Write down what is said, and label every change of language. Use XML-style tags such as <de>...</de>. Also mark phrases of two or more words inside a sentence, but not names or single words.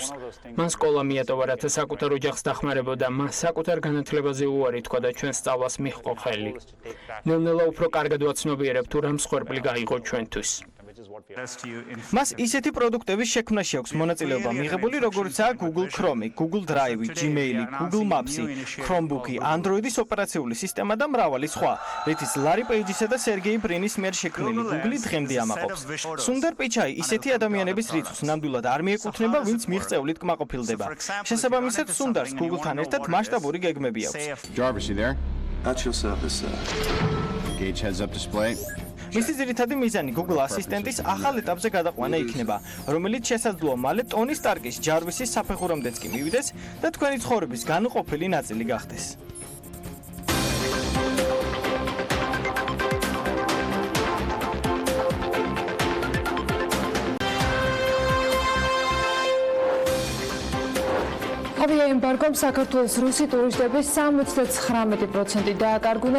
<ka>მან სკოლა მიატოვა, რათა საკუთარ ოჯახს დახმარებოდა, მას საკუთარ განათლებაზე უარი თქვა და ჩვენ სწავლას მიჰყო ხელი. ნელ-ნელა უფრო კარგად ვაცნობიერებ თუ რამ მსხვერპლი გაიღო ჩვენთვის. მას ისეთი პროდუქტების შექმნაში აქვს მონაწილეობა მიღებული, როგორიცაა Google Chrome, Google Drive, Gmail, Google Maps, Chromebook, Android-ის ოპერაციული სისტემა და მრავალი სხვა, რითიც ლარი პეიჯისა და სერგეი ბრინის მიერ შექმნილი Google დღემდე ამაყობს. სუნდარ პიჩაი ისეთი ადამიანების რიცხვს ნამდვილად არ მიეკუთვნება, ვინც მიღწევლით კმაყოფილდება. შესაბამისად, სუნდარს Google-თან ერთად მასშტაბური გეგმები აქვს.</ka> <en>Gauge heads up display.</en> <ka>მისი ძირითადი მიზანი Google ასისტენტის ახალ ეტაპზე გადაყვანა იქნება, რომელიც შესაძლოა მალე ტონი სტარკის ჯარვისის საფეხურამდეც კი მივიდეს და თქვენი ცხოვრების განუყოფელი ნაწილი გახდეს. ავიაემბარგომ საქართველოს რუსი ტურისტების 79% დააკარგუნა.</ka>